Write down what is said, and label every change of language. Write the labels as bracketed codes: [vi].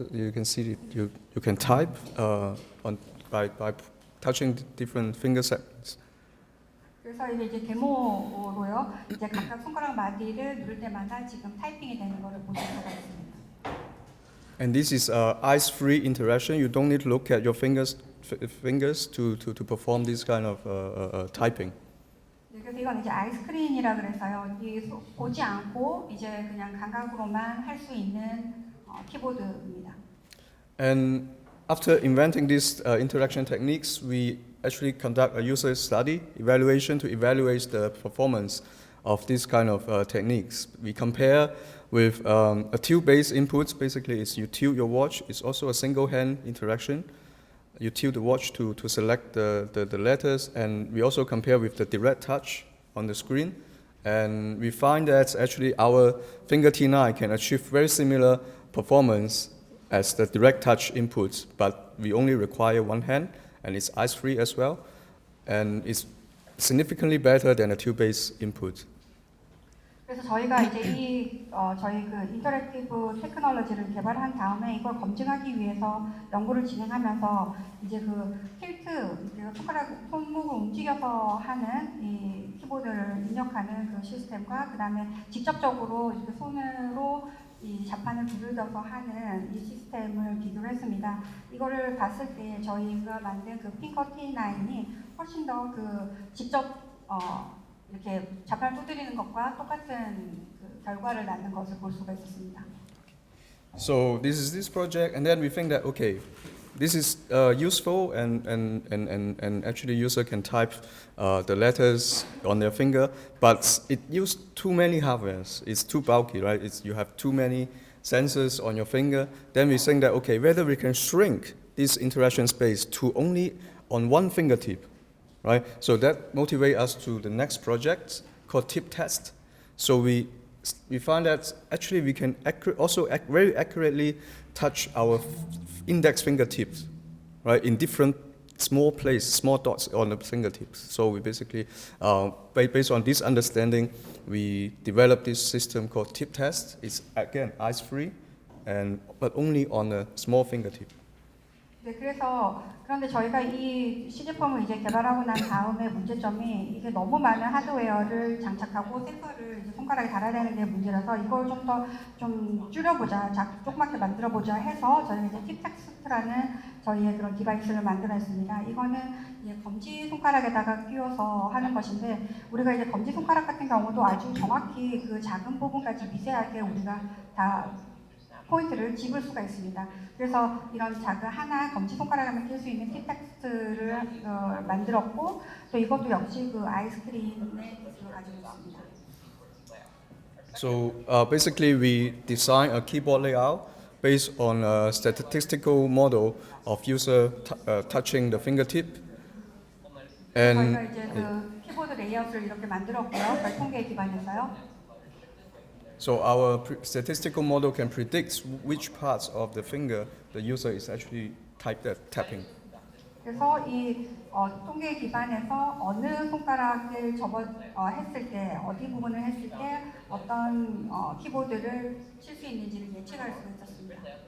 [en] So you can see you can type by touching different finger segments. [ko] 그래서 이제 데모로요. 이제 각각 손가락 마디를 누를 때마다 지금 타이핑이 되는 것을 보실 수가 있습니다. [en] And this is eyes-free interaction. You don't need to look at your fingers to perform this kind of typing. [ko] 네, 그래서 이건 이제 아이스크린이라 그래서요. 보지 않고 이제 그냥 감각으로만 할 수 있는 키보드입니다. [en] And after inventing these interaction techniques, we actually conduct a user study evaluation to evaluate the performance of this kind of techniques. We compare with a tilt-based inputs. Basically, is you tilt your watch. It's also a single-hand interaction. You tilt the watch to select the letters, and we also compare with the direct touch on the screen. And we find that actually our finger T9 can achieve very similar performance as the direct touch inputs, but we only require one hand, and it's eyes-free as well, and it's significantly better than a tilt-based input. [ko] 그래서 저희가 이제 저희 그 인터랙티브 테크놀로지를 개발한 다음에 이걸 검증하기 위해서 연구를 진행하면서 이제 그 틸트, 손목을 움직여서 하는 이 키보드를 입력하는 그 시스템과 그 다음에 직접적으로 이렇게 손으로 이 자판을 두들겨서 하는 이 시스템을 비교를 했습니다. 이거를 봤을 때 저희가 만든 그 핑거 T9이 훨씬 더 그 직접 이렇게 자판을 두드리는 것과 똑같은 그 결과를 낳는 것을 볼 수가 있었습니다. [en] So this is this project, and then we think that okay, this is useful, and actually user can type the letters on their finger, but it used too many hardwares. It's too bulky, right? You have too many sensors on your finger. Then we think that okay, whether we can shrink this interaction space to only on one fingertip. Right, so that motivates us to the next project called TipText. So we find that actually we can very accurately touch our index fingertips, right, in different small dots on the fingertips. So we basically, based on this understanding, we developed this system called TipText. It's again eyes-free, but only on a small fingertip. [ko] 네, 그런데 저희가 이 시제품을 이제 개발하고 난 다음에 문제점이 이게 너무 많은 하드웨어를 장착하고 센서를 이제 손가락에 달아야 되는 게 문제라서 이걸 좀 더 좀 줄여보자, 조그맣게 만들어보자 해서 저희가 이제 팁텍스트라는 저희의 그런 디바이스를 만들었습니다. 이거는 이제 검지 손가락에다가 끼워서 하는 것인데 우리가 이제 검지 손가락 같은 경우도 아주 정확히 그 작은 부분까지 미세하게 우리가 다 포인트를 집을 수가 있습니다. 그래서 이런 작은 하나 검지손가락만 낄 수 있는 팁텍스트를 만들었고 또 이것도 역시 그 아이스크림의 기술을 가지고 있습니다. [en] So basically, we design a keyboard layout based on a statistical model of user touching the fingertip. [ko] 저희가 이제 그 키보드 레이아웃을 이렇게 만들었고요. 별통계에 기반해서요. [en] So our statistical model can predict which parts of the finger the user is actually tapping. [ko] 그래서 이 통계에 기반해서 어느 손가락을 했을 때, 어디 부분을 했을 때 어떤 키보드를 칠 수 있는지를 예측할 수가 있었습니다.